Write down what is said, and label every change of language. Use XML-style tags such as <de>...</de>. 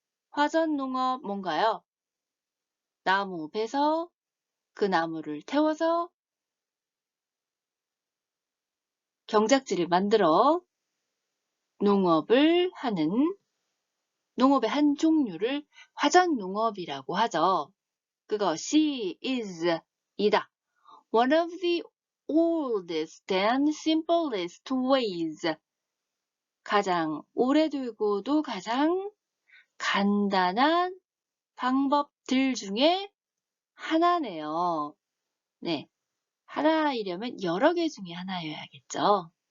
<ko>화전농업 뭔가요? 나무 베서 그 나무를 태워서 경작지를 만들어 농업의 한 종류를 화전농업이라고 하죠. 그것이 이다.</ko> <en>One of the oldest and simplest ways.</en> <ko>가장 오래되고도 가장 간단한 방법들 중에 하나네요. 네. 하나이려면 여러 개 중에 하나여야겠죠.</ko>